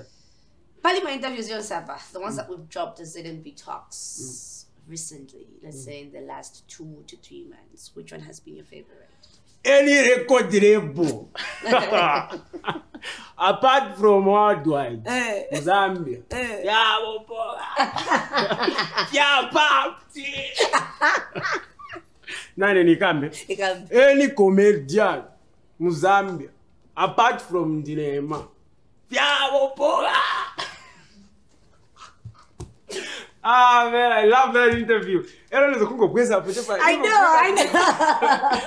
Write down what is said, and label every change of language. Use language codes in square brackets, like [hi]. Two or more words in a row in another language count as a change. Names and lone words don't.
[en] My interviews yourself, the ones that we've dropped as ZMB Talks recently, let's say in the last 2 to 3 months. Which one has been your favorite? any record label apart from worldwide, Zambia. Yeah, party. [ny] Nani nikambe? [en] Any comedian Zambia apart from Ndine Emma. Ah man, I love that interview. I know.